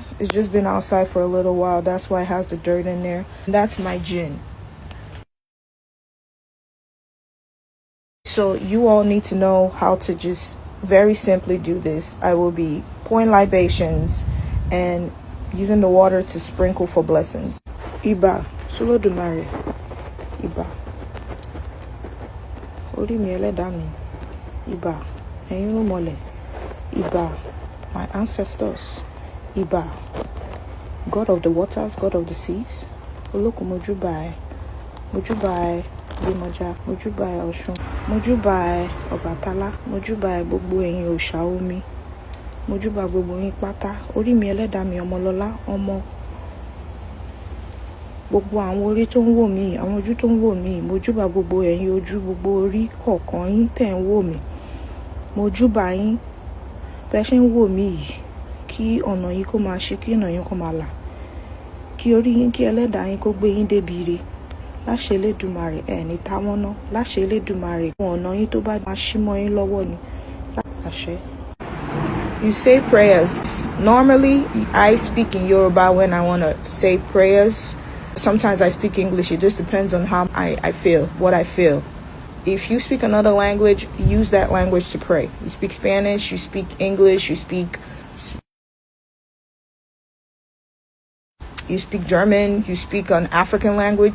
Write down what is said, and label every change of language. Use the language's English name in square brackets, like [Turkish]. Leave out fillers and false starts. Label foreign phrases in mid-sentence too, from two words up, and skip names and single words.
[English] It's just been outside for a little while. That's why it has the dirt in there. And that's my gin. So you all need to know how to just very simply do this. I will be pouring libations and using the water to sprinkle for blessings. [Yoruba] Iba, solo dumare. Iba. Ori mi eledami. Iba. Eyun mole. Iba. [English] My ancestors. [Yoruba] Iba. [English] God of the waters, God of the seas. [Yoruba] Olokun mojubai. Mojubai. Yemoja. Mojubai Osun. Mojubai Obatala. Mojubai gbogbo ẹ̀yin òòṣà omi. Mojubai gbogbo yín pátá. Orí mi ẹlẹ́dàá mi ọmọlọ́lá ọmọ. Gbogbo àwọn orí tó ń wò mí, àwọn ojú tó ń wò mí. Mojubai gbogbo ẹ̀yin ojú, gbogbo orí kọ̀ọ̀kan yín tẹ̀ ń wò mí. Mojubai yín. Bẹ́ ṣe ń wò mí yìí, kí kí ọ̀nà yín kó máa ṣí, kí ọ̀nà yín kó máa là, kí orí yín, kí ẹlẹ́dàá yín kó gbé yín débi ire. Láṣẹ Elédùmarè ẹ̀ ní táwọn ná. Láṣẹ Elédùmarè ọ̀nà yín tó bá máa ṣí mọ́ yín lọ́wọ́ ni. Láṣẹ. [English] You say prayers. Normally, I speak in Yoruba when I want to say prayers. Sometimes I speak English. It just depends on how I feel, what I feel. If you speak another language, use that language to pray. You speak Spanish, you speak English, you speak German, you speak an African language.